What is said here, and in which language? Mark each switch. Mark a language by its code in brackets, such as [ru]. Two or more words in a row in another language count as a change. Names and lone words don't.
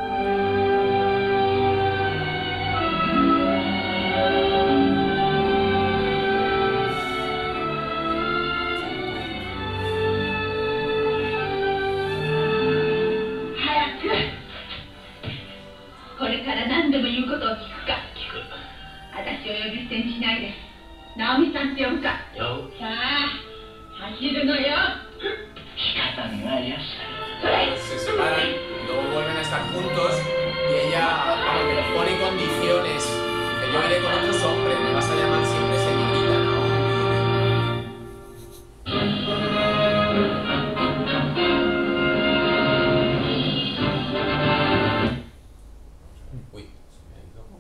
[ja] 早く。これから何でも言うことを聞くか。聞く。私を呼び捨てにしないで。直美さんって呼ぶか。呼ぶ。さあ、走るのよ。 [es] Se separan, luego vuelven a estar juntos y ella, vamos, que le pone condiciones. Que yo iré con otros hombres, me vas a llamar siempre señorita, ¿no? Uy, se me ha ido.